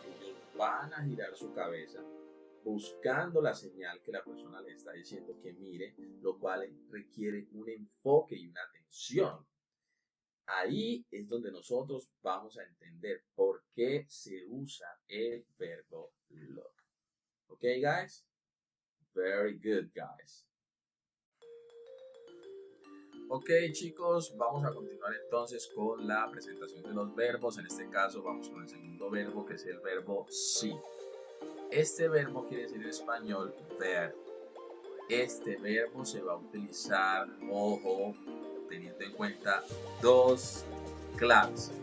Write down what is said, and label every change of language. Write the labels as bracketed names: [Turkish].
[Spanish] Ellos van a girar su cabeza buscando la señal que la persona le está diciendo que mire, lo cual requiere un enfoque y una atención. Ahí es donde nosotros vamos a entender por qué se usa el verbo look. [English] Okay, guys? Very good, guys. [Spanish] Ok chicos, vamos a continuar entonces con la presentación de los verbos. En este caso vamos con el segundo verbo, que es el verbo see. Este verbo quiere decir en español ver. Este verbo se va a utilizar, ojo, teniendo en cuenta dos claves.